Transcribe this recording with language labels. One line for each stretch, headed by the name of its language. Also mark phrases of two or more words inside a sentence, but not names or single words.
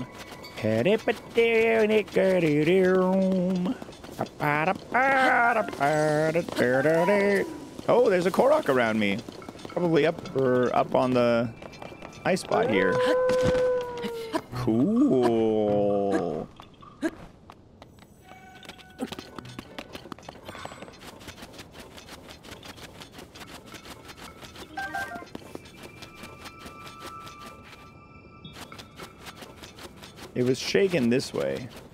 English: Head it ba do ni ga di do. Ba ba da ba da ba da da da da. Oh, there's a Korok around me. Probably up on the ice spot here. Cool. It was shaken this way.